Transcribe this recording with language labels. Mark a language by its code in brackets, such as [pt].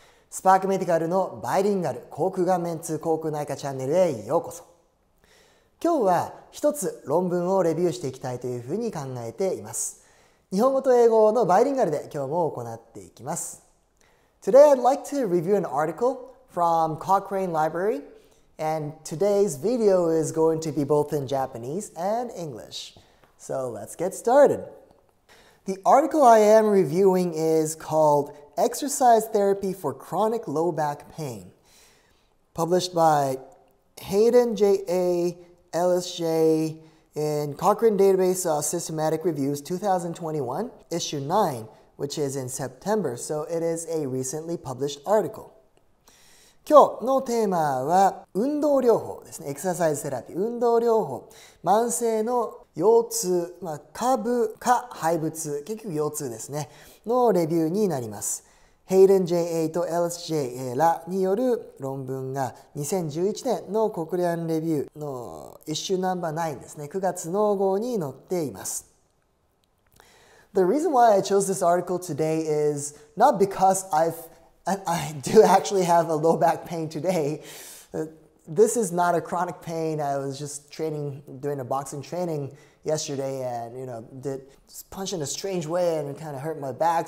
[ja] スパークメディカルのバイリンガル口腔顔面痛口腔内科チャンネルへようこそ。今日は一つ論文をレビューしていきたいというふうに考えています。日本語と英語のバイリンガルで今日も行っていきます。 [en] Today I'd like to review an article from Cochrane Library, and today's video is going to be both in Japanese and English. So let's get started. The article I am reviewing is called Exercise Therapy for Chronic Low Back Pain, published by Hayden JA, Ellis J in Cochrane Database Systematic Reviews 2021, issue 9, which is in September, so it is a recently published article. [ja] 今日のテーマは運動療法ですね。エクササイズセラピー、運動療法、慢性の腰痛、下部下背部痛、結局腰痛ですね、のレビューになります。 Hayden JA と Ellis J らによる論文が2011年の国連レビューのイシューナンバー9ですね、9月の号に載っています。 [en] The reason why I chose this article today is not because I do actually have a low back pain today. This is not a chronic pain. I was just doing a boxing training yesterday and, punched in a strange way and it kind of hurt my back.